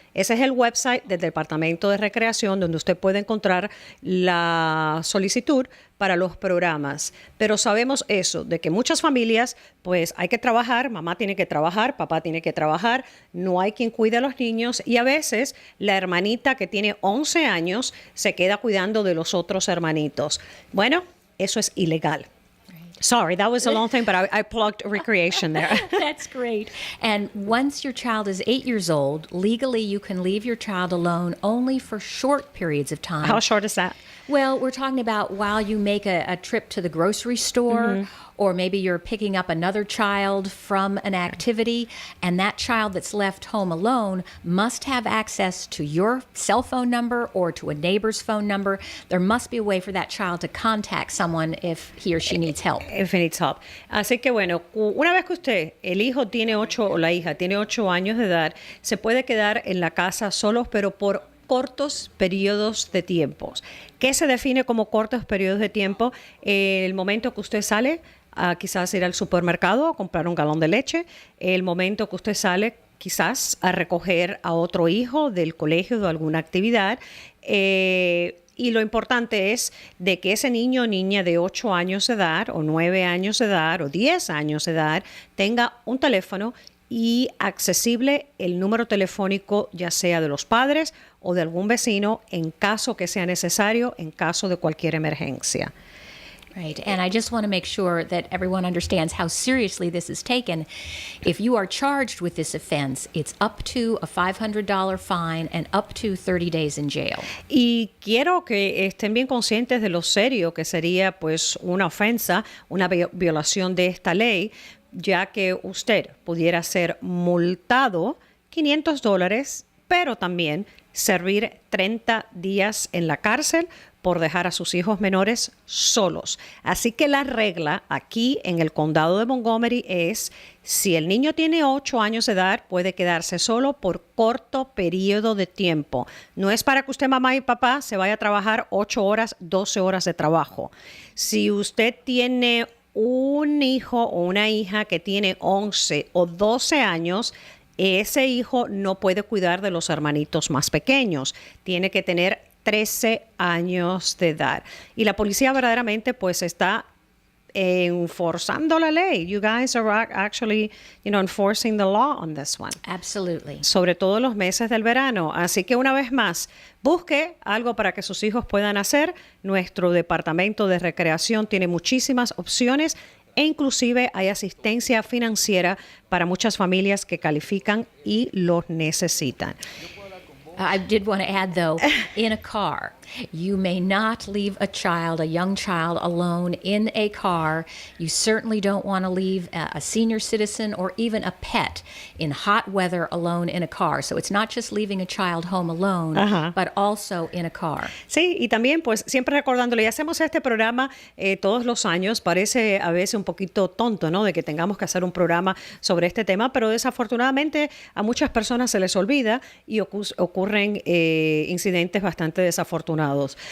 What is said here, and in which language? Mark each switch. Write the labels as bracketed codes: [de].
[es] Ese es el website del Departamento de Recreación donde usted puede encontrar la solicitud para los programas. Pero sabemos eso, de que muchas familias, pues hay que trabajar, mamá tiene que trabajar, papá tiene que trabajar, no hay quien cuide a los niños y a veces la hermanita que tiene 11 años se queda cuidando de los otros hermanitos. Bueno, eso es ilegal. [en] Sorry, that was a long thing, but I plugged recreation there. That's great. And once your child is 8 years old, legally you can leave your child alone only for short periods of time. How short is that? Well, we're talking about while you make a trip to the grocery store, or maybe you're picking up another child from an activity, and that child that's left home alone must have access to your cell phone number or to a neighbor's phone number. There must be a way for that child to contact someone if he or she needs help. If he needs help. [es] Así que bueno, una vez que usted, el hijo tiene 8 o la hija tiene 8 años de edad, se puede quedar en la casa solos, pero por cortos periodos de tiempo. ¿Qué se define como cortos periodos de tiempo? El momento que usted sale a quizás ir al supermercado a comprar un galón de leche, el momento que usted sale quizás a recoger a otro hijo del colegio de alguna actividad, y lo importante es de que ese niño o niña de 8 años de edad o 9 años de edad o 10 años de edad tenga un teléfono y accesible el número telefónico ya sea de los padres o de algún vecino en caso que sea necesario, en caso de cualquier emergencia. [en] Right. And I just want to make sure that everyone understands how seriously this is taken. If you are charged with this offense, it's up to a $500 fine and up to 30 days in jail. [es] Y quiero que estén bien conscientes de lo serio que sería pues una ofensa, una violación de esta ley, ya que usted pudiera ser multado $500, pero también servir 30 días en la cárcel por dejar a sus hijos menores solos. Así que la regla aquí en el condado de Montgomery es, si el niño tiene 8 años de edad, puede quedarse solo por corto periodo de tiempo. No es para que usted, mamá y papá, se vaya a trabajar 8 horas, 12 horas de trabajo. Si usted tiene un hijo o una hija que tiene 11 o 12 años, ese hijo no puede cuidar de los hermanitos más pequeños. Tiene que tener 13 años de edad. Y la policía verdaderamente pues está enforzando la ley. [en] You guys are actually, enforcing the law on this one. Absolutely. [es] Sobre todo en los meses del verano. Así que una vez más, busque algo para que sus hijos puedan hacer. Nuestro departamento de recreación tiene muchísimas opciones e inclusive hay asistencia financiera para muchas familias que califican y los necesitan. [en] I did want to add, though, in a car, you may not leave a young child alone in a car. You certainly don't want to leave a senior citizen or even a pet in hot weather alone in a car. So it's not just leaving a child home alone, but also in a car. [es] Sí, y también pues siempre recordándole, y hacemos este programa todos los años, parece a veces un poquito tonto, ¿no? De que tengamos que hacer un programa sobre este tema, pero desafortunadamente a muchas personas se les olvida y ocurren incidentes bastante desafortunados.